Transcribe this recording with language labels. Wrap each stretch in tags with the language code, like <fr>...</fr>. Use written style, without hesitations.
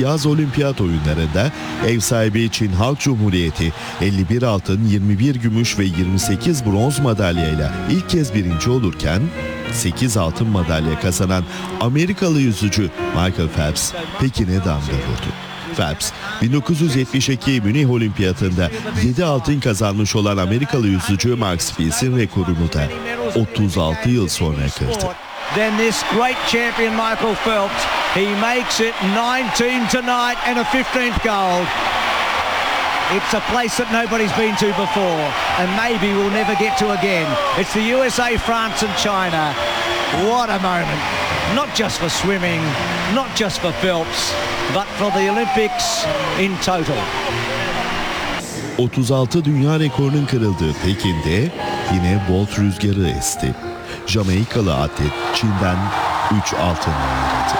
<tr>Yaz Olimpiyat Oyunları'nda ev sahibi Çin Halk Cumhuriyeti 51 altın, 21 gümüş ve 28 bronz madalya ile ilk kez birinci olurken, 8 altın madalya kazanan Amerikalı yüzücü Michael Phelps Pekin'e damga vurdu. Phelps, 1972 Münih Olimpiyatı'nda 7 altın kazanmış olan Amerikalı yüzücü Max Fils'in rekorunu da 36 yıl sonra kırdı.</tr> <en>Then this great champion Michael Phelps, he makes it 19 tonight and a 15th gold. It's a place that nobody's been to before and maybe we'll never get to again. It's the USA, France and China. What a moment. Not just for swimming, not just for Phelps, but for the Olympics in total.</en> <tr>36 dünya rekorunun kırıldığı Pekin'de yine Bolt rüzgarı esti. Jamaikalı atlet Çin'den 3 altın aldı.</tr>